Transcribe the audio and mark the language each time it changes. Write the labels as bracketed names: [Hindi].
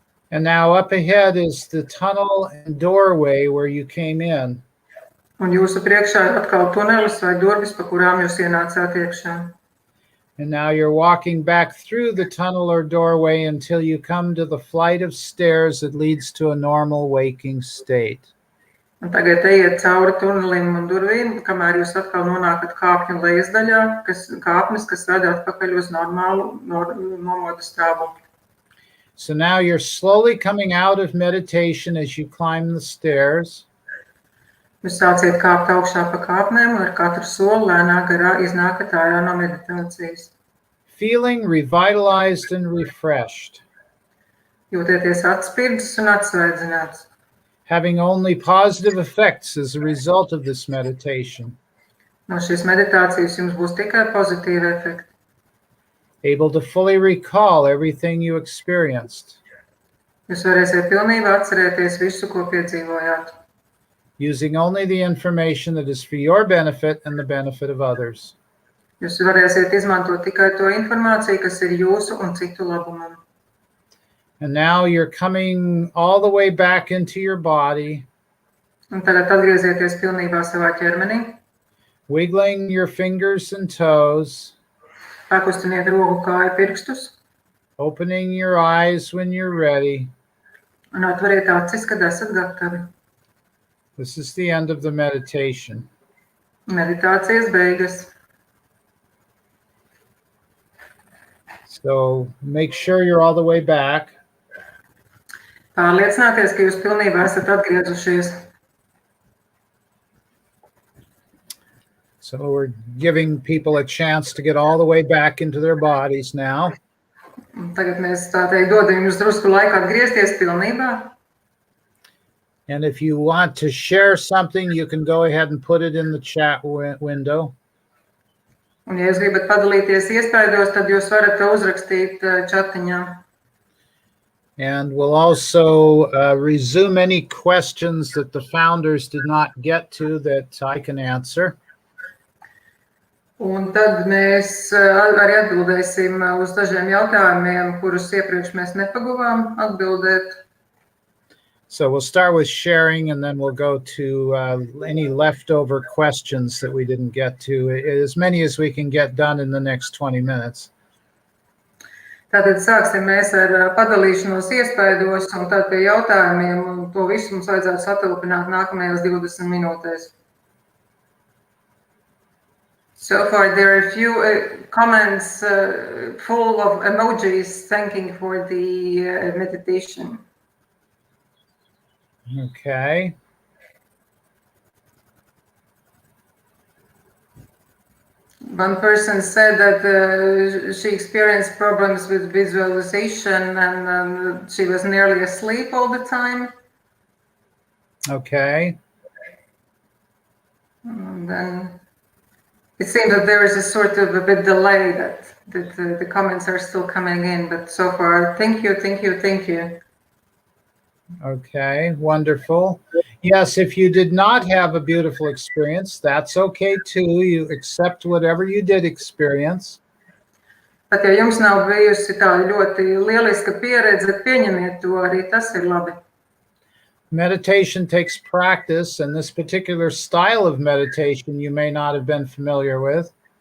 [English] And now up ahead is the tunnel and doorway where you came in. [Latvian] Un jūsu priekšā ir atkal tunelis vai durvis, pa kurām jūs ienācāt iekšā. [English] And now you're walking back through the tunnel or doorway until you come to the flight of stairs that leads to a normal waking state. [Latvian] Un tagad ejiet cauri tunelim un durvīm, kamēr jūs atkal nonākat kāpņu lejas daļā, kāpnes, kas veda atpakaļ uz normālu nomodu stāvokli. [English] So now you're slowly coming out of meditation as you climb the stairs. [Latvian] Jūs sāciet kāpt augšā pa kāpnēm un ar katru soli lēnāk garā iznākat ārā no meditācijas. [English] Feeling revitalized and refreshed. [Latvian] Jūtieties atspirdzis un atsvaidzināts. [English] Having only positive effects as a result of this meditation. [Latvian] No šīs meditācijas jums būs tikai pozitīvi efekti. [English] Able to fully recall everything you experienced. [Latvian] Jūs varēsiet pilnībā atcerēties visu, ko piedzīvojāt. [English] Using only the information that is for your benefit and the benefit of others. [Latvian] Jūs varēsiet izmantot tikai to informāciju, kas ir jūsu un citu labumam. [English] And now you're coming all the way back into your body. [Latvian] Un tagad atgriezieties pilnībā savā ķermenī. [English] Wiggling your fingers and toes. [Latvian] Pakustiniet roku kāju pirkstus. [English] Opening your eyes when you're ready. [Latvian] Un atveriet acis, kad esat gatavi. [English] This is the end of the meditation. [Latvian] Meditācijas beigas. [English] So make sure you're all the way back. [Latvian] Pārliecināties, ka jūs pilnībā esat atgriezušies. [English] So we're giving people a chance to get all the way back into their bodies now. [Latvian] Tagad mēs tā teikt dodam jums drusku laiku atgriezties pilnībā. [English] And if you want to share something, you can go ahead and put it in the chat window. [Latvian] Un ja jūs gribat padalīties iespaidos, tad jūs varat to uzrakstīt čatiņā. [English] And we'll also resume any questions that the founders did not get to that I can answer. [Latvian] Un tad mēs arī atbildēsim uz dažiem jautājumiem, kurus iepriekš mēs nepaguvām atbildēt. [English] So we'll start with sharing, and then we'll go to any leftover questions that we didn't get to, as many as we can get done in the next 20 minutes. [Latvian] Tātad sāksim mēs ar padalīšanos iespaidos un tad pie jautājumiem, un to visu mums vajadzētu satilpināt nākamajās 20 minūtēs. [English] So far, there are a few comments full of emojis thanking for the meditation. Okay. One person said that she experienced problems with visualization and she was nearly asleep all the time. Okay. And then it seems that there is a sort of a bit delay that the comments are still coming in, but so far, thank you. Okay, wonderful. Yes, if you did not have a beautiful experience, that's okay too. You accept whatever you did experience. [Latvian] Pat ja jums nav bijusi tāda ļoti lieliska pieredze, pieņemiet to, arī tas ir labi. [English] Meditation takes practice, and this particular style of meditation you may not have been familiar with.